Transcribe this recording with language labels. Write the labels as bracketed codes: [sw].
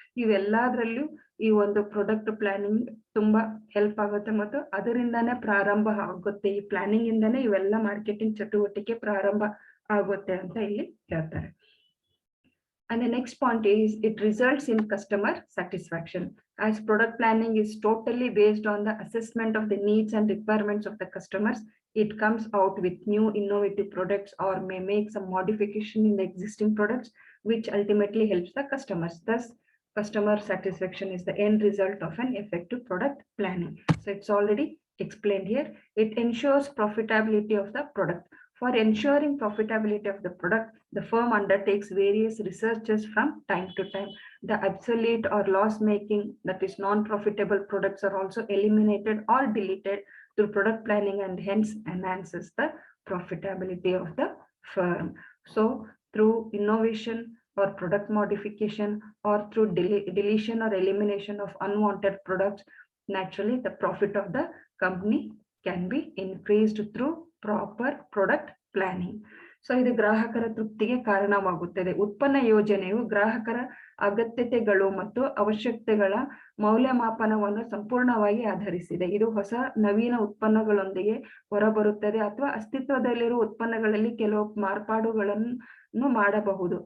[kn] ಇವೆಲ್ಲದ್ರಲ್ಲೂ ಈ ಒಂದು product planning ತುಂಬಾ ಹೆಲ್ಪ್ ಆಗುತ್ತೆ ಮತ್ತು ಅದರಿಂದಾನೇ ಪ್ರಾರಂಭ ಆಗುತ್ತೆ. ಈ ಪ್ಲಾನಿಂಗ್ ಇಂದಾನೆ ಇವೆಲ್ಲ ಮಾರ್ಕೆಟಿಂಗ್ ಚಟುವಟಿಕೆ ಪ್ರಾರಂಭ ಆಗುತ್ತೆ ಅಂತ ಇಲ್ಲಿ ಹೇಳ್ತಾರೆ. [en] And the next point is it results in customer satisfaction. As product planning is totally based on the assessment of the needs and requirements of the customers, it comes out with new innovative products or may make some modification in the existing products, which ultimately helps the customers. Thus, customer satisfaction is the end result of an effective product planning. So it's already explained here. It ensures profitability of the product. For ensuring profitability of the product, the firm undertakes various researches from time to time. The obsolete or loss-making, that is non-profitable products, are also eliminated or deleted through product planning, and hence enhances the profitability of the firm. So through innovation or product modification, or through deletion or elimination of unwanted products, naturally the profit of the company can be increased through proper product planning. [kn] So ಇದು ಗ್ರಾಹಕರ ತೃಪ್ತಿಗೆ ಕಾರಣವಾಗುತ್ತದೆ. ಉತ್ಪನ್ನ ಯೋಜನೆಯು ಗ್ರಾಹಕರ ಅಗತ್ಯತೆಗಳು ಮತ್ತು ಅವಶ್ಯಕತೆಗಳ ಮೌಲ್ಯಮಾಪನವನ್ನು ಸಂಪೂರ್ಣವಾಗಿ ಆಧರಿಸಿದೆ. ಇದು ಹೊಸ ನವೀನ ಉತ್ಪನ್ನಗಳೊಂದಿಗೆ ಹೊರಬರುತ್ತದೆ ಅಥವಾ ಅಸ್ತಿತ್ವದಲ್ಲಿರುವ ಉತ್ಪನ್ನಗಳಲ್ಲಿ ಕೆಲವು ಮಾರ್ಪಾಡುಗಳನ್ನು ಮಾಡಬಹುದು.